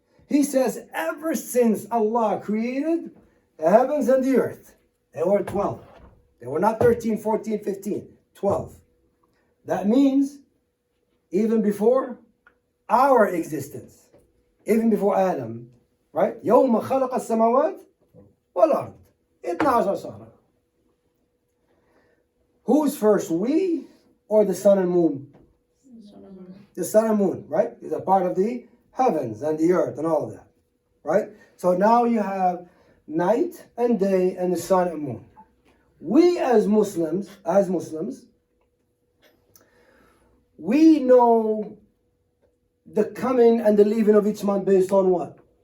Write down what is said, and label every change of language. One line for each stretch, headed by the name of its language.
English: He says, ever since Allah created the heavens and the earth, they were 12. They were not 13, 14, 15, 12. That means, even before our existence, even before Adam, right?
Arabic: يوم خلق السماوات والأرض 12 شهرا.
English: Who's first, we or the sun and moon? The sun and moon, right? Is a part of the heavens and the earth and all of that, right? So now you have night and day and the sun and moon. We as Muslims, we know the coming and the leaving of each month based on what?